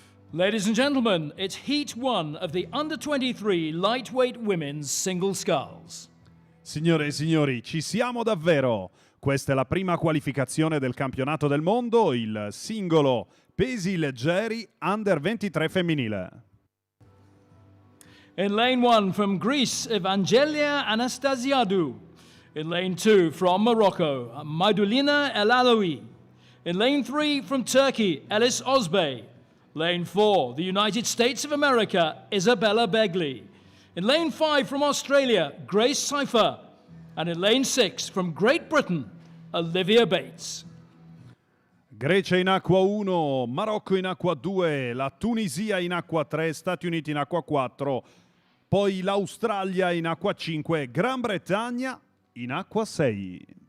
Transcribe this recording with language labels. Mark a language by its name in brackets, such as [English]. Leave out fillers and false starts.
[English] Ladies and gentlemen, it's Heat 1 of the Under-23 Lightweight Women's Single Sculls. [Italian] Signore e signori, ci siamo davvero! Questa è la prima qualificazione del campionato del mondo, il singolo pesi leggeri Under 23 femminile. [English] In lane 1 from Greece, Evangelia Anastasiadou. In lane 2 from Morocco, Maidulina El Alaoui. In lane 3 from Turkey, Elis Ozbey. Lane 4, the United States of America, Isabella Begley. In lane 5 from Australia, Grace Cypher. And in lane 6 from Great Britain, Olivia Bates. [Italian] Grecia in acqua 1, Marocco in acqua 2, la Tunisia in acqua 3, Stati Uniti in acqua 4, poi l'Australia in acqua 5, Gran Bretagna in acqua 6.